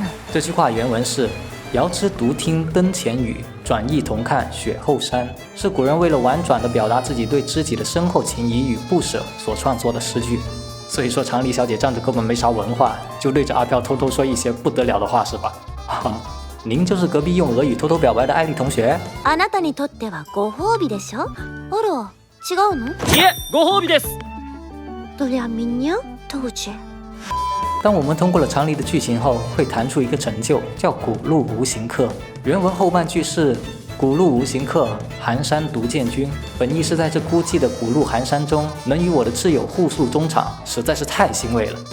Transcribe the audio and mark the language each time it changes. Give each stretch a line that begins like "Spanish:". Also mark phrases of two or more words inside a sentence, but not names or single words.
Chinese: 这句话原文是：“遥知独听灯前雨，转意同看雪后山”，是古人为了婉转地表达自己对知己的深厚情谊与不舍所创作的诗句。所以说长梨小姐仗着根本没啥文化，就对着阿飘偷偷说一些不得了的话是吧？您就是隔壁用俄语偷偷表白的艾丽同学？
Japanese: あなたにとってはご褒美でしょ？あら、違うの？いえ、ご褒美です。どりゃみんな当然。
Chinese: 当我们通过了长梨的剧情后，会弹出一个成就，叫古路无形客。原文后半句是古路无形客，寒山独见君。本意是在这孤寂的古路寒山中，能与我的挚友互诉衷肠，实在是太欣慰了。